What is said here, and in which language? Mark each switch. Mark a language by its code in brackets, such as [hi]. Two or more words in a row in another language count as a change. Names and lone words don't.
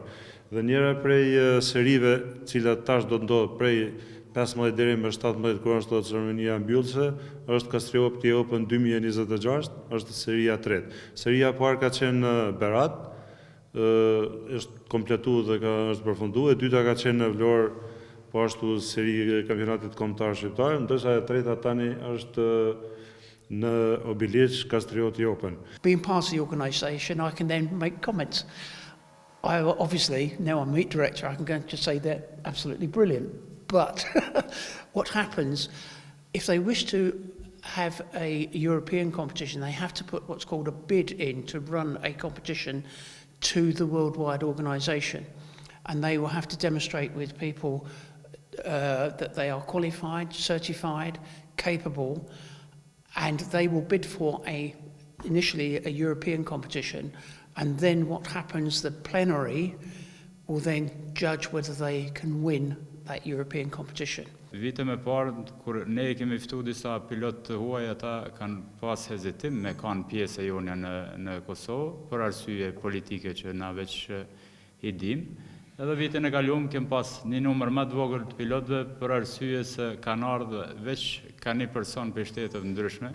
[sq] Dhe njëra prej serive, cilat tash do të ndodhë prej 15 deri më 17 kur është ceremonia mbyllëse, është Castriopi Open 2026, është seria e tretë. Seria e parë ka qenë në Berat, është kompletuar dhe është përfunduar, e dyta ka qenë në Vlorë, po ashtu seri e kampionatit kombëtar shqiptar, ndërsa e treta tani është në Obiliç Castriopi Open. [en] Being part of the organisation, I can then make comments. Obviously, now I'm meet director, I can go and just say they're absolutely brilliant. But what happens, if they wish to have a European competition, they have to put what's called a bid in to run a competition to the worldwide organisation. And they will have to demonstrate with people that they are qualified, certified, capable, and they will bid for initially a European competition, and then what happens, the plenary will then judge whether they can win that European competition. [sq] Vite me parë, kur ne kemi ftu disa pilot të huaj, ata kanë pas hezitim me kanë pjesë e jonja në Kosovë, për arsye politike që na veç i dim. Edhe vitin e kaluar kem pas një numër më të vogël të pilotëve për arsye se kanë ardhur veç ka një person për shtete të ndryshme.